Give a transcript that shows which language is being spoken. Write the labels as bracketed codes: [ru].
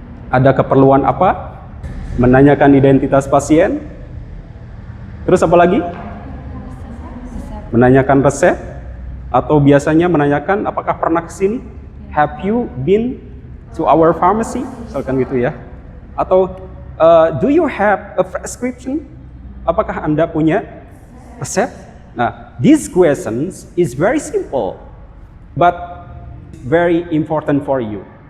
[id] Ada keperluan apa? Menanyakan identitas pasien. Terus apa lagi? Menanyakan resep. Atau biasanya menanyakan apakah pernah kesini? [en] Have you been to our pharmacy? [id] Misalkan gitu ya. [en] Atau do you have a prescription? [id] Apakah Anda punya resep? [en] Nah, these questions is very simple, but very important for you.